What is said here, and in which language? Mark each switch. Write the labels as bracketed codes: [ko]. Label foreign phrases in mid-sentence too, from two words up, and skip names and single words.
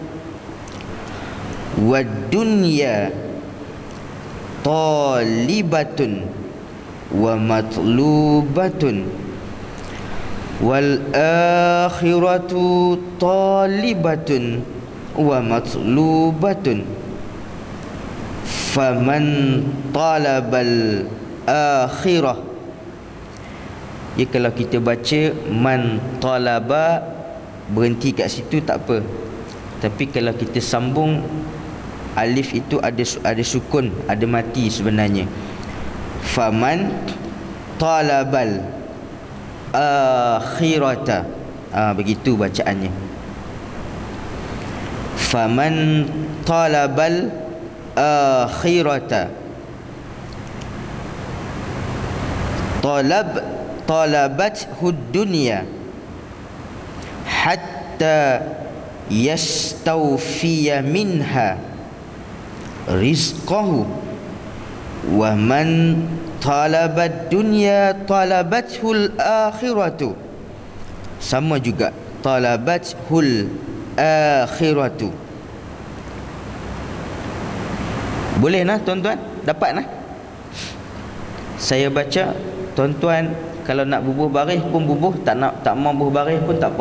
[ar] والدنيا طالبة ومطلوبة والآخرة طالبة ومطلوبة فمن طلب الآخرة. [ms] Ya, kalau kita baca [ar] من طلب [ms] berhenti kat situ tak apa, tapi kalau kita sambung alif itu ada sukun, ada mati sebenarnya. [ar] فمن طلب الآخرة, [ms] begitu bacaannya. [ar] فمن طلب الآخرة طلبته الدنيا حتى يستوفي منها رزقه ومن طلب الدنيا طلبته الآخرة. [ms] Sama juga, [ar] طلبته الآخرة. [ms] Boleh nah tuan-tuan? Dapat nah? Saya baca, tuan-tuan kalau nak bubuh baris pun bubuh, tak mau bubuh baris pun tak apa.